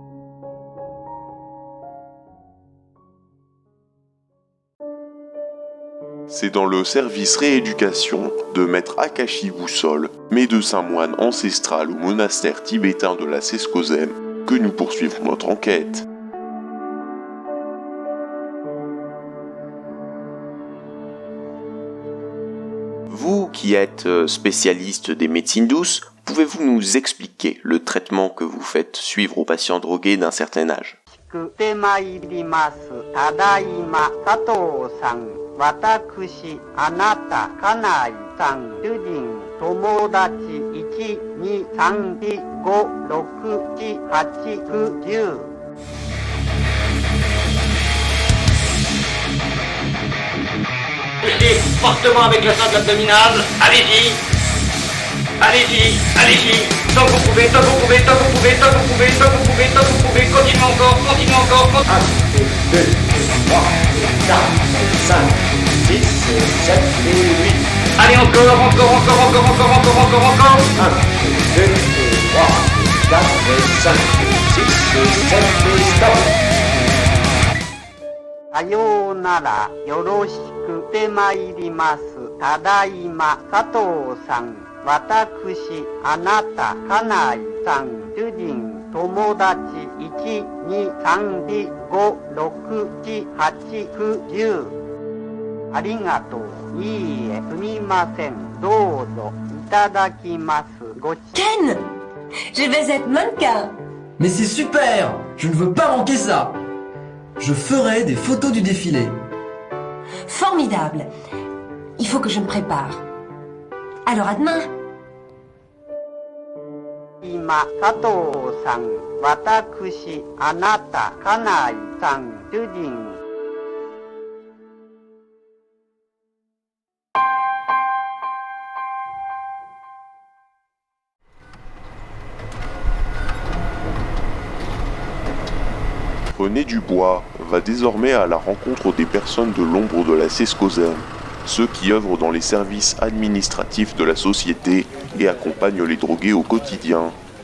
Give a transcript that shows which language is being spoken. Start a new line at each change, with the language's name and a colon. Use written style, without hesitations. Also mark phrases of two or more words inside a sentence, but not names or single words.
French: C'est dans le service rééducation de maître Akashi Boussole, médecin moine ancestral au monastère tibétain de la Seskozem, que nous poursuivons notre enquête. Vous qui êtes spécialiste des médecines douces, pouvez-vous nous expliquer le traitement que vous faites suivre aux patients drogués d'un certain âge?
Japanese: 私、あなた、家内さん、主人、友達、1、2、3、4、5、6、7、8、9、10。
French: Poussez fortement avec la sangle abdominale. Allez-y. Allez-y, allez-y. Tant que vous pouvez, tant que vous pouvez, tant que vous pouvez, tant que vous pouvez, tant que vous pouvez, tant que vous pouvez. Continuez encore, continuez encore. 1, 2, 3, 4, 5, 6, 7 et 8. Allez, encore, encore, encore, encore, encore, encore, encore, encore. 1, 2, 3, 4, 5, 6, 7 et stop.
Japanese: さようなら、よろしく。てまいります。ただいま、佐藤さん。私、あなた、家内、さん、主人、友達、1、2、3、4、5、6、8、9、10. ありがとう。いいえ、すみません。どうぞ。いただきます。ごち。
French: Ken, je vais être mannequin. Mais c'est super! Je ne veux pas manquer ça! Je ferai des photos du défilé. Formidable. Il faut que je me prépare. Alors à demain.
Japanese: 今、佐藤さん、私、あなた、家内さん、主人。
French: René Dubois va désormais à la rencontre des personnes de l'ombre de la Sescosem, ceux qui œuvrent dans les services administratifs de la société et accompagnent les drogués au quotidien.